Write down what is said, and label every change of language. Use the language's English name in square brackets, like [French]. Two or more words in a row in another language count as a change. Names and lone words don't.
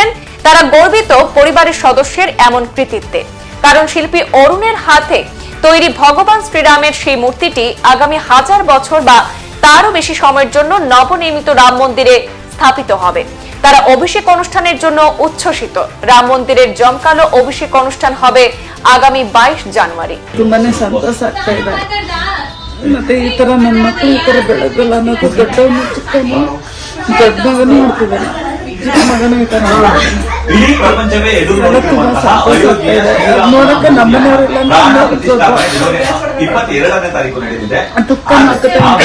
[Bangla] তারা গর্বিত পরিবারের সদস্যের এমন কৃতিত্বে, কারণ শিল্পী অরুণের হাতে তৈরি ভগবান শ্রীরামের সেই মূর্তিটি আগামী 1000 বছর বা তারও বেশি সময়ের জন্য নবনির্মিত রাম মন্দিরে স্থাপিত হবে। তারা অভিষেক অনুষ্ঠানের জন্য উচ্ছ্বসিত। রাম মন্দিরের জমকালো অভিষেক অনুষ্ঠান হবে আগামী 22 জানুয়ারি। [Kannada] ತುಂಬಾನೇ ಸಂತೋಷ ಆಗ್ತಾ ಇದೆ. ಮತ್ತೆ ಈ ತರ ನನ್ನ ಮಕ್ಕಳು ಈ ತರ ಬೆಳೆದಲ್ಲ ಅನ್ನೋದು ದೊಡ್ಡವನು ಚಿಕ್ಕವನು ದೊಡ್ಡ ಮಗನೂ ನೋಡ್ತಿದ್ದಾನೆ, ಚಿಕ್ಕ ಮಗನೂ ಈ ತರ ತುಂಬಾ ಸಂತೋಷ ಆಗ್ತಾ ಇದೆ. ನೋಡಕ್ಕೆ ನಮ್ಮನೆಯವರೆಲ್ಲ ದುಃಖ ಮಾತುಕತೆ